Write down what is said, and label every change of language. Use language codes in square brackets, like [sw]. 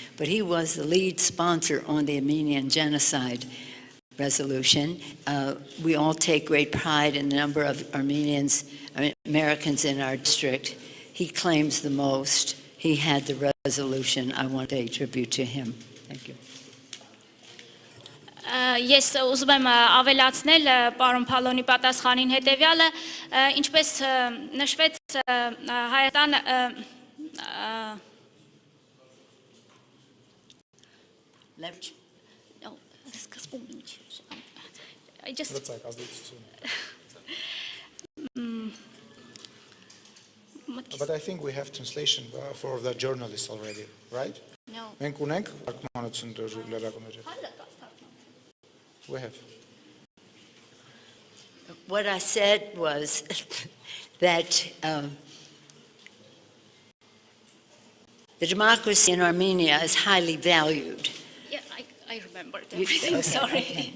[en] But he was the lead sponsor on the Armenian genocide resolution. We all take great pride in the number of Americans in our district. He claims the most. He had the resolution. I want to pay tribute to him. Thank you. [hy] Ես ուզում եմ ավելացնել պարոն Փալոնի պատասխանին հետևյալը, ինչպես նշվեց Հայաստան [en] But I think we have translation for the journalists already, right? No. [hy] Մենք ունենք թարգմանություն լրագրողների։ [en] We have. What I said was that the democracy in Armenia is highly valued. Yeah, I remember everything, sorry.